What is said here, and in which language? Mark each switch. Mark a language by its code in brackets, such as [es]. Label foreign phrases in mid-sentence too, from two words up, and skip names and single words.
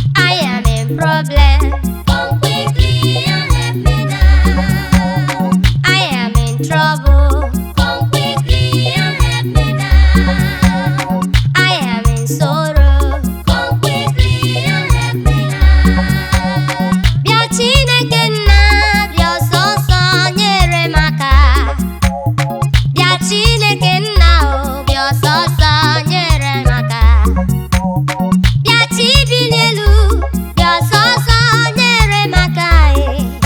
[en] I am in problem. Come quickly and help me now. I am in trouble. Come quickly and help me now. I am in sorrow. Come quickly and help me now. [ig] Bịa Chineke nna, bịa ọsọsọ nyere m aka. Bịa Chineke nna o, bịa ọsọsọ nyere m aka. Bịa chi bi n'elu, Bịa ọsọ ọsọ nyere m aka, eh.